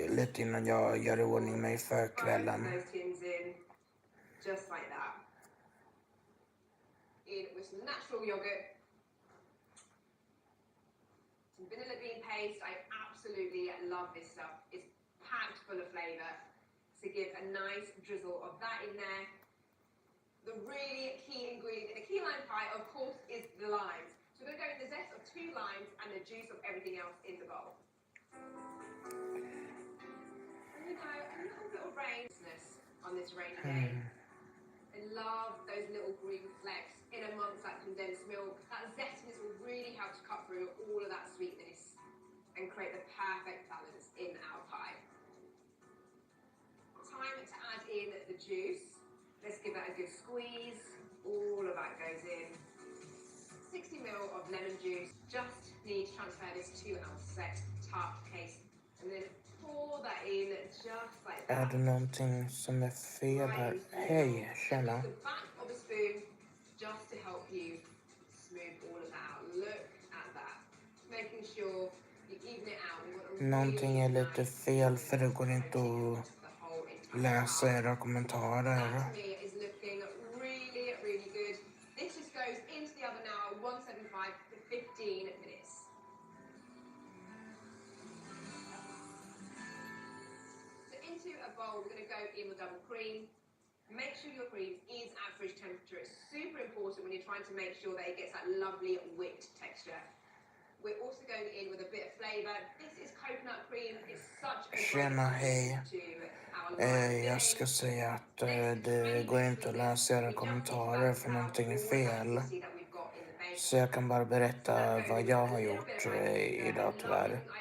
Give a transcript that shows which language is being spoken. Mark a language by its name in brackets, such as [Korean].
[Swedish] Lite innan jag gör i ordning mig för kvällen. [English] Just like that. In with some natural yogurt, some vanilla bean paste. I absolutely love this stuff. It's packed full of flavour. So give a nice drizzle of that in there. The really key ingredient in a key lime pie, of course, is the limes. So we're going to go in the zest of 2 limes and the juice of everything else in the bowl. And you know, a little bit of rainess on this rainy day. I love those little green flecks in amongst that condensed milk. That zestiness will really help to cut through all of that sweetness and create the perfect balance in our pie. Time to add in the juice. Let's give that a good squeeze. All of that goes in. 60 ml of lemon juice. Just need to transfer this to our set tart case. And then pour that in just like that. [Swedish] Är det någonting som är fel här? Hej, tjena. [English] The back of a spoon just to help you smooth all of that out. Look at that. Making sure you even it out. [Swedish] Någonting är lite fel för det går inte att läsa era kommentarer. [English] That to me is looking really, really good. This just goes into the oven now at 175 for 15 minutes. So into a bowl, we're going to go in with double cream. Make sure your cream is at fridge temperature. It's super important when you're trying to make sure that it gets that lovely whipped texture. We're also going in with a bit of flavour. This is coconut cream. It's such a [Swedish] Tjena, hej. Jag ska säga att det går inte att läsa era kommentarer för någonting är fel. Så jag kan bara berätta vad jag har gjort idag tyvärr.